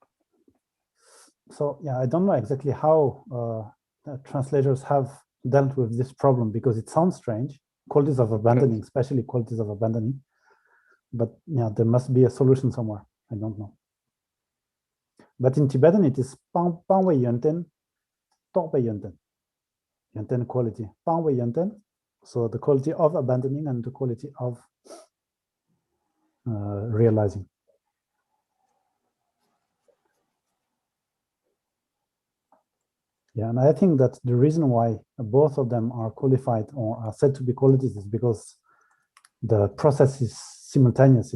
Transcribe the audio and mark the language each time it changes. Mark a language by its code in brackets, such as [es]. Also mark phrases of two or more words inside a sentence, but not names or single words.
[en] So yeah, I don't know exactly how translators have dealt with this problem because it sounds strange. Qualities of abandoning, especially qualities of abandoning. But yeah, there must be a solution somewhere. [bo] I don't know. [en] But in Tibetan, it is [bo] pang wei yunten, tok wei yunten. [en] Yunten quality, [bo] pang wei yunten. [en] So the quality of abandoning and the quality of realizing. Yeah, and I think that the reason why both of them are qualified or are said to be qualities is because the process is simultaneous.